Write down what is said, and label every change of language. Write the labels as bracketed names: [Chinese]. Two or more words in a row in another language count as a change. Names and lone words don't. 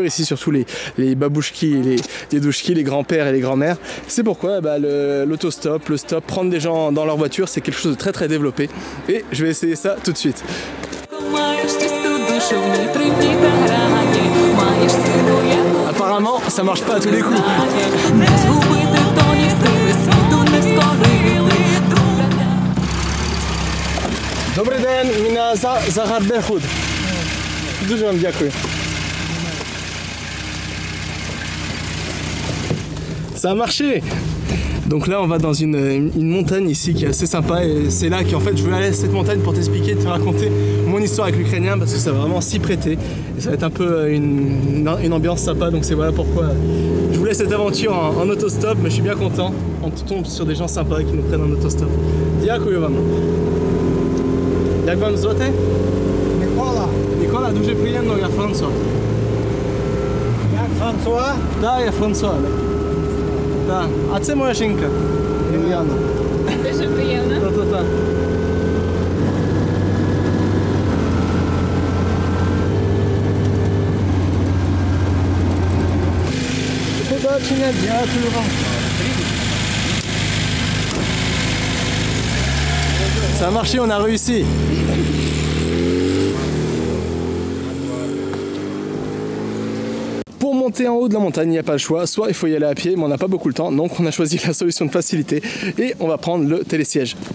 [French] Ici, surtout les babouchki, les dédouchki, les grands-pères et les grands-mères. C'est pourquoi l'autostop, le stop, prendre des gens dans leur voiture, c'est quelque chose de très très développé. Et je vais essayer ça tout de suite. Apparemment, ça marche pas à tous les coups. [Ukrainian] Добрий день, мене Захар Дехуд. Дуже вам дякую. [French] Ça a marché! Donc là on va dans une montagne ici qui est assez sympa et c'est là qu'en fait je veux aller à cette montagne pour t'expliquer, te raconter mon histoire avec l'ukrainien parce que ça va vraiment s'y prêter et ça va être un peu une ambiance sympa, donc c'est voilà pourquoi je voulais cette aventure en autostop, mais je suis bien content, on tombe sur des gens sympas qui nous prennent en autostop. [Ukrainian] Дякую вам. [Polish] Jak wam [Ukrainian] звати? Нікола, дуже приємно, я Франсуа. [Polish] Jak François? [Ukrainian] Так, я Франсуа. Так. А це моя жінка, Ільяна. Дуже приємно. Та-та-та. До побачення, дякую вам. [French] Ça a marché, on a réussi. Pour monter en haut de la montagne, il n'y a pas le choix, soit il faut y aller à pied, mais on n'a pas beaucoup le temps, donc on a choisi la solution de facilité et on va prendre le télésiège.